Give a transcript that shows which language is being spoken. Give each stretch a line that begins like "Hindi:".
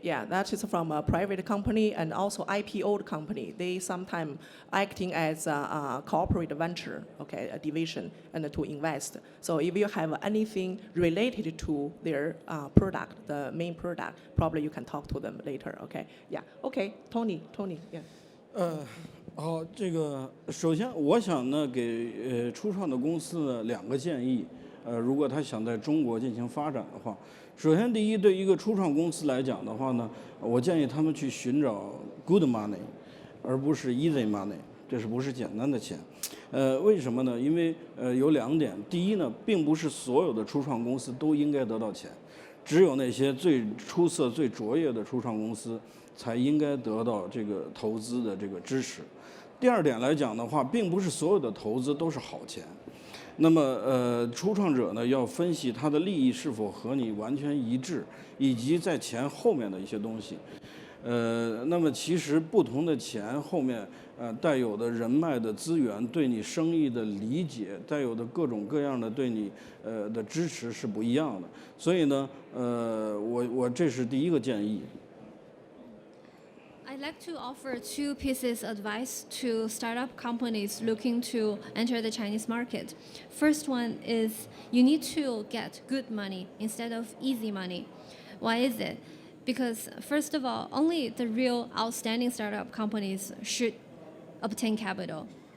English: Yeah, that is from a private company and also IPO company. They sometimes acting as a corporate venture, okay, a division, and to invest. So if you have anything related to their product, the main product, probably you can talk to them later. Okay. Yeah. Okay. Tony. Yeah.
Chinese: 好，这个首先我想呢给初创的公司呢2个建议。如果他想在中国进行发展的话，首先第一，对一个初创公司来讲的话呢，我建议他们去寻找
English: good money，
Chinese: 而不是
English: easy money，
Chinese: 这是不是简单的钱？为什么呢？因为有2点，第一呢，并不是所有的初创公司都应该得到钱，只有那些最出色、最卓越的初创公司才应该得到这个投资的这个支持。第2点来讲的话，并不是所有的投资都是好钱。那么初创者呢要分析他的利益是否和你完全一致，以及在钱后面的一些东西。那么其实不同的钱后面带有的人脉的资源，对你生意的理解，带有的各种各样的对你的支持是不一样的。所以呢，我这是第一个建议。
English: I'd like to offer 2 pieces of advice to startup companies looking to enter the Chinese market. First one is you need to get good money instead of easy money. Why is it? Because first of all, only the real outstanding startup companies should obtain capital.